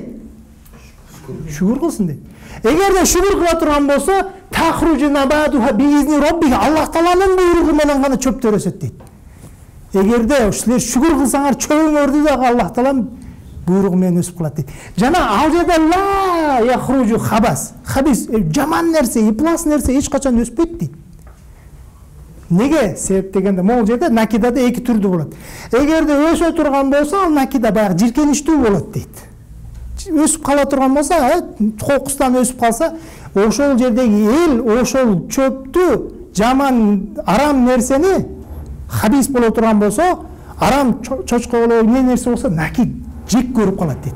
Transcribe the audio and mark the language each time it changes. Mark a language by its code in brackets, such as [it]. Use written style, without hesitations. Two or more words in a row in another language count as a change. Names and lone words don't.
[ky] Шүгүр кылсын дейт. Эгерде шүгүр кыла турган болсо, [ar] تخرج نباتها بإذن ربه, [ky] Аллах тааланын буйругу менен гана чөптөр өсөт дейт. Эгерде силер шүгүр кылсаңар, чөбүңөрдү да Аллах таалам буйругу менен өсүп калат дейт. Жана ал жерде [ar] لا يخرج خبث, [ky] хабис, жаман нерсе, иплас нерсе эч качан өспөйт дейт. Неге? Себеп дегенде, могул жерде накидада эки түрдүү болот. Эгерде өсө турган болсо, ал накида баягы жиркеничтүү болот дейт. Өсүп кала турган болсо, кокустан өсүп калса, ошол жердеги эл ошол чөптү, жаман, арам нерсени хабис боло турган болсо, арам чочко болобу, эмне нерсе болсо, накид жек көрүп калат дейт.